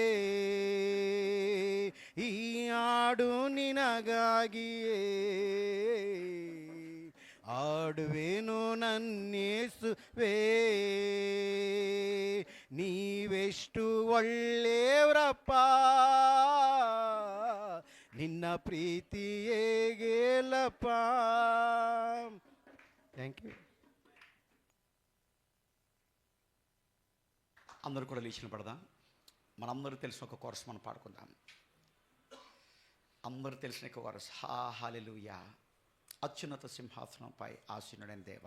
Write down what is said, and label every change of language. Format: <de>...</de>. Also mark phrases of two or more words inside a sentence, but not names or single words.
<kn>ಈ ಹಾಡು ನಿನಗಾಗಿಯೇ ಆಡುವೆನು ನನ್ನೇಸುವೆ. ನೀವೆಷ್ಟು ಒಳ್ಳೆಯವರಪ್ಪ, ನಿನ್ನ ಪ್ರೀತಿ ಹೇಗೆಲ್ಲಪ್ಪ.</kn> <en>Thank you.</en> <te>అందరూ కూడా లేచిన పడదాం. మనందరూ తెలిసిన ఒక కోరస్ మనం పాడుకుందాం. అందరూ తెలిసిన ఒక కోరస్, హల్లెలూయా అత్యున్నత సింహాసనంపై ఆసీనుడైన దేవ.</te>